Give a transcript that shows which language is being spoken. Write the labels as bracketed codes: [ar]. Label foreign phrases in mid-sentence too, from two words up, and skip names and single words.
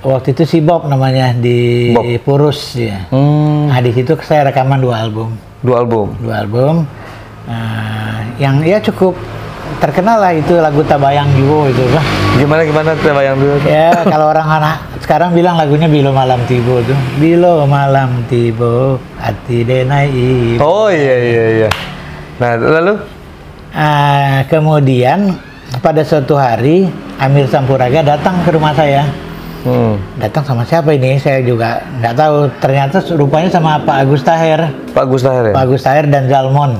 [id] Waktu itu si Bob namanya di Purus ya. Nah di situ saya rekaman 2 album. 2 album. Yang ya cukup terkenal lah, itu lagu Tabayang Juwo itu kan. Gimana Tabayang Juwo? Ya kalau orang anak sekarang bilang lagunya Bilo Malam Tibo tuh. [min] Bilo Malam Tibo hati denai. [id] Oh iya. Nah lalu? Kemudian pada suatu hari Amir Sampuraga datang ke rumah saya. Datang sama siapa ini? Saya juga nggak tahu. Ternyata rupanya sama Pak Agus Taher. Pak Agus Taher ya? Pak Agus Taher dan Jalmon.